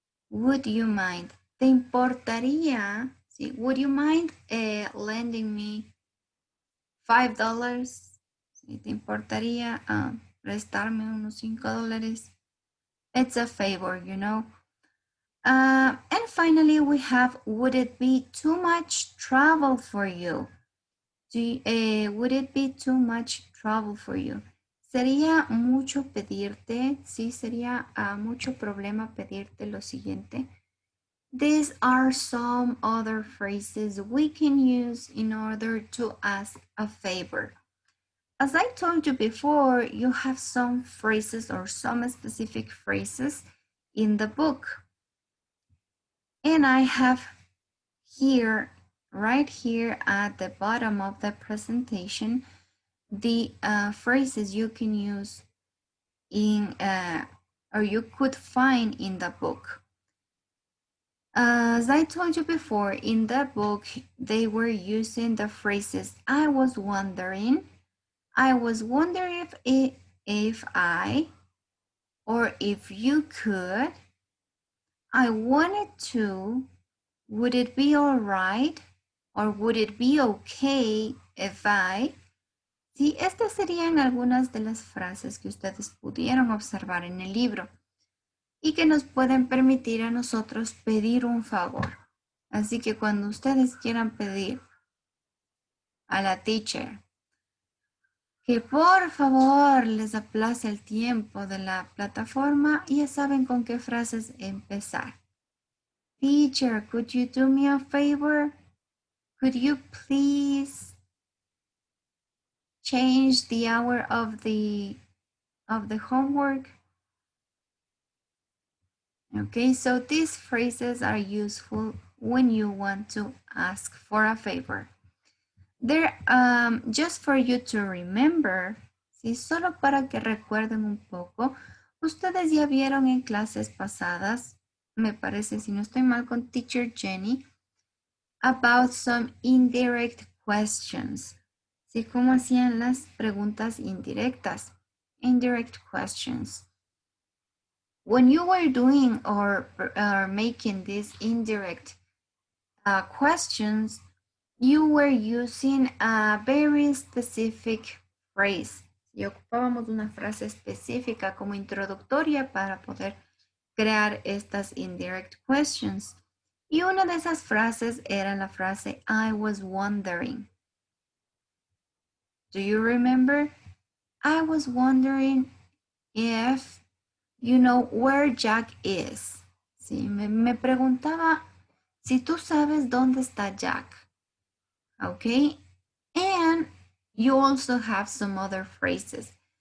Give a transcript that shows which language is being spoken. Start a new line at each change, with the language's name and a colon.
English: Would you mind?
Spanish: ¿Te importaría?
English: Sí, would you mind lending me $5?
Spanish: ¿Sí? ¿Te importaría prestarme unos $5?
English: It's a favor, you know. And finally, we have, would it be too much trouble for you? Would it be too much trouble for you?
Spanish: ¿Sería mucho pedirte? Sí, sería mucho problema pedirte lo siguiente.
English: These are some other phrases we can use in order to ask a favor. As I told you before, you have some phrases or some specific phrases in the book. And I have here, right here at the bottom of the presentation, the phrases you can use in or you could find in the book. As I told you before, in the book, they were using the phrases I was wondering if I, or if you could, I wanted to, would it be all right, or would it be okay if I.
Spanish: Sí, estas serían algunas de las frases que ustedes pudieron observar en el libro y que nos pueden permitir a nosotros pedir un favor. Así que cuando ustedes quieran pedir a la teacher que por favor les aplace el tiempo de la plataforma, ya saben con qué frases empezar.
English: Teacher, could you do me a favor? Could you please change the hour of the homework? Okay, so these phrases are useful when you want to ask for a favor. They're just for you to remember, ¿sí?
Spanish: Solo para que recuerden un poco. Ustedes ya vieron en clases pasadas, me parece, si no estoy mal, con Teacher Jenny,
English: about some indirect questions.
Spanish: ¿Sí? Cómo hacían las preguntas indirectas.
English: Indirect questions. When you were doing or making these indirect questions, you were using a very specific phrase.
Spanish: Y ocupábamos una frase específica como introductoria para poder crear estas
English: indirect questions.
Spanish: Y una de esas frases era la frase
English: I was wondering. Do you remember? I was wondering if you know where Jack is.
Spanish: Sí, me preguntaba si tú sabes dónde está Jack.
English: Okay, and you also have some other phrases.